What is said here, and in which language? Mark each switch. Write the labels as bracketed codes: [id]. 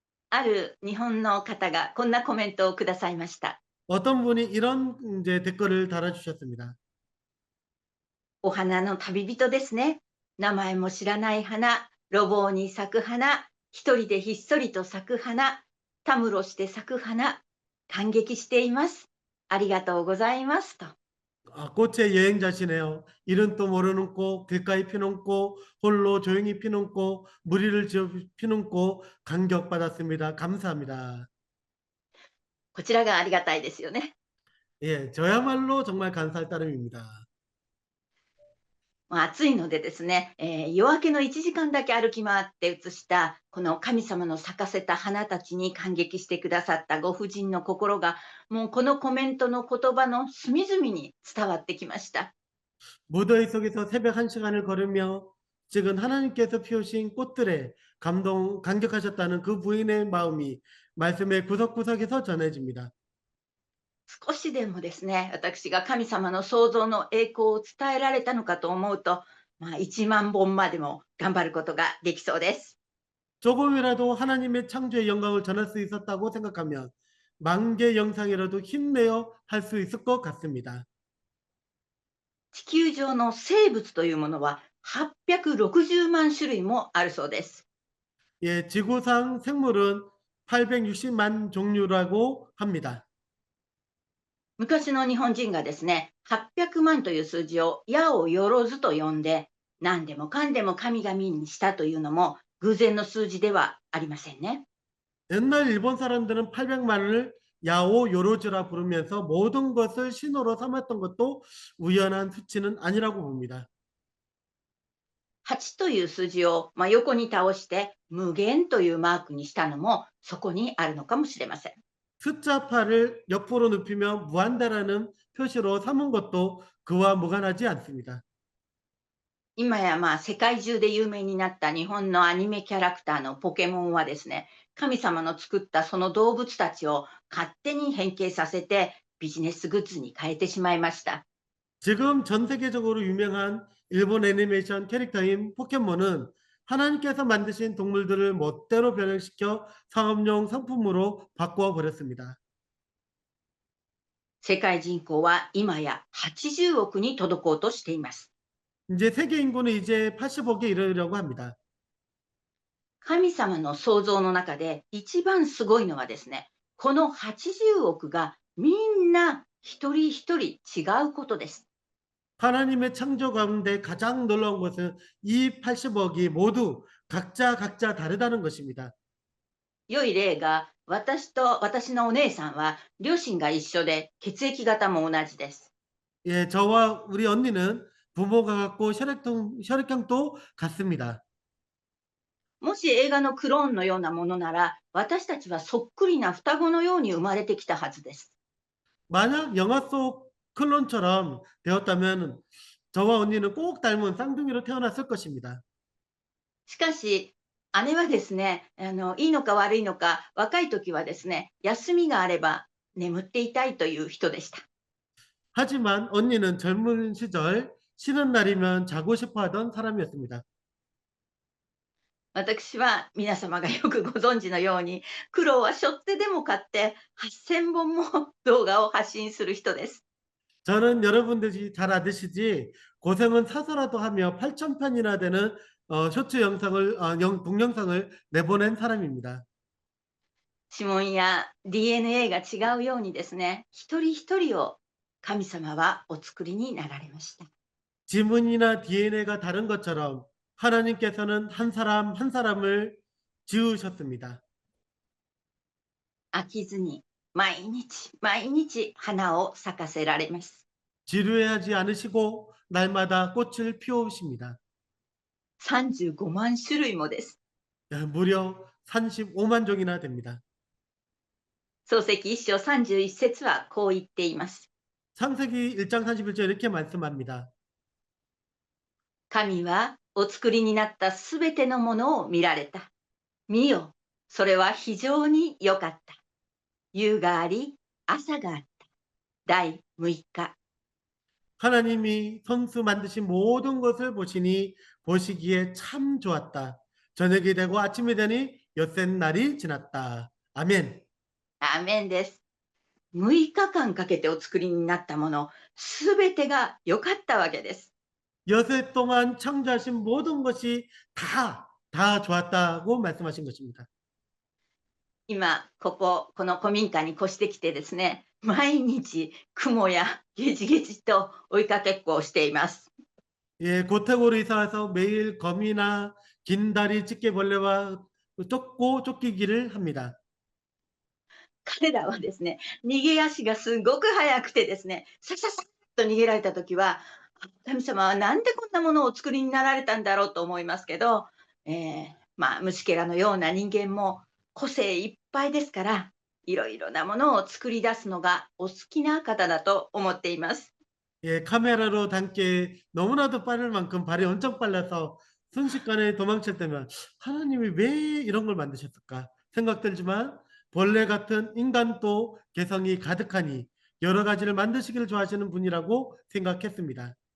[ja] ある日本の方がこんなコメントをくださいました。 [ko] 어떤 분이 이런 이제 댓글을 달아주셨습니다. [ja] お花の旅人ですね。名前も知らない花、路傍に咲く花、一人でひっそりと咲く花、たむろして咲く花、感激しています。ありがとうございますと。 [ko] 아, 꽃의 여행자시네요. 이름 도 모르는 꽃, 길가에 피는 꽃, 홀로 조용히 피는 꽃, 무리를 지어 피는 꽃, 감격받았습니다. 감사합니다. [ja] こちらがありがたいですよね。 [ko] 예, 저야말로 정말 감사할 따름입니다. [ja] 暑いのでですね、夜明けの1時間だけ歩き回って写したこの神様の咲かせた花たちに感激してくださったご婦人の心が、もうこのコメントの言葉の隅々に伝わってきました。 [ko] 무더위 속에서 새벽 1시간을 걸으며 지금 하나님께서 피우신 꽃들에 감격하셨다는 그 부인의 마음이 말씀의 구석구석에서 전해집니다. [ja] 少しでもですね、私が神様の創造の栄光を伝えられたのかと思うと、1万本までも頑張ることができそうです。 [ko] 조금이라도 하나님의 창조의 영광을 전할 수 있었다고 생각하면 만 개 영상이라도 힘내어 할 수 있을 것 같습니다. [ja] 地球上の生物というものは860万種類もあるそうです。 [ko] 예, 지구상 생물은 860만 종류라고 합니다. [ja] 昔の日本人がですね、800万という数字を矢をよろずと呼んで、何でもかんでも神々にしたというのも偶然の数字ではありませんね。 [ko] 옛날 일본 사람들은 800만을 야오 요로즈라 부르면서 모든 것을 신호로 삼았던 것도 우연한 수치는 아니라고 봅니다. [ja] 8という数字を横に倒して無限というマークにしたのもそこにあるのかもしれません。 [ko] 숫자 8을 옆으로 눕히며 무한다라는 표시로 삼은 것도 그와 무관하지 않습니다. [ja] 今や世界中で有名になった日本のアニメキャラクターのポケモンはですね、神様の作ったその動物たちを勝手に変形させてビジネスグッズに変えてしまいました。 [ko] 지금 전 세계적으로 유명한 일본 애니메이션 캐릭터인 포켓몬은 하나님께서 만드신 동물들을 멋대로 변형시켜 상업용 상품으로 바꾸어 버렸습니다. [ja] 世界人口は今や80億に届こうとしています。 [ko] 이제 세계 인구는 이제 80억에 이르려고 합니다. [ja] 神様の創造の中で一番すごいのはですね、この80億がみんな一人一人違うことです。 [ko] 하나님의 창조 가운데 가장 놀라운 것은 이 80억이 모두 각자 다르다는 것입니다. [ja] 良い例が、私と私のお姉さんは両親が一緒で血液型も同じです。 [ko] 예, 저와 우리 언니는 부모가 같고 혈액형도 같습니다. [ja] もし映画のクローンのようなものなら、私たちはそっくりな双子のように生まれてきたはずです。 [ko] 만약 영화 속 클론처럼 되었다면 저와 언니는 꼭 닮은 쌍둥이로 태어났을 것입니다. [ja] しかし、姉はですね、いいのか悪いのか、若い時はですね、休みがあれば眠っていたいという人でした。 [ko] 하지만 언니는 젊은 시절 쉬는 날이면 자고 싶어 하던 사람이었습니다. [ja] 私は皆様がよくご存知のように、苦労は背負ってでも買って8000本も動画を発信する人です。 [ko] 저는 여러분들이 잘 아시지 고생은 사서라도 하며 8,000편이나 되는 쇼츠 영상을 동영상을 내보낸 사람입니다. [ja] 指紋や DNA が違うようにですね、一人一人を神様はお作りになられました。 [ko] 지문이나 DNA가 다른 것처럼 하나님께서는 한 사람 한 사람을 지으셨습니다. [ja] 飽きずに毎日毎日花を咲かせられます。 [ko] 지루해하지 않으시고 날마다 꽃을 피우십니다. [ja] 35万種類もです。 [ko] 무려 35만 종이나 됩니다. [ja] 創世記1章31節はこう言っています。 [ko] 창세기 1장 31절 이렇게 말씀합니다. [ja] 神はお作りになったすべてのものを見られた。見よ、それは非常に良かった。夕があり、朝があった。第6日。 [ko] 하나님이 선수 만드신 모든 것을 보시니 보시기에 참 좋았다. 저녁이 되고 아침이 되니 엿새 날이 지났다. 아멘. [ja] アーメンです。 6日間かけてお作りになったもの、すべてが良かったわけです。 [ko] 엿새 동안 창조하신 모든 것이 다 좋았다고 말씀하신 것입니다. [ja] 今、この古民家に越してきてですね、毎日雲やゲジゲジと追いかけっこをしています。 [ko] 예, 고택으로 이사 와서 매일 거미나 긴다리 집게벌레와 쫓기기를 합니다. [ja] 彼らはですね、逃げ足がすごく速くてですね、さささっと逃げられたときは、神様はなんでこんなものをお作りになられたんだろうと思いますけど、虫けらのような人間も個性いっぱいですから、いろいろなものを作り出すのがお好きな方だと思っています。 [ko] 예, 카메라로 담기에 너무나도 빠를 만큼 발이 엄청 빨라서 순식간에 도망칠 때면 하나님이 왜 이런 걸 만드셨을까 생각 들지만 벌레 같은 인간도 개성이 가득하니 여러 가지를 만드시기를 좋아하시는 분이라고 생각했습니다.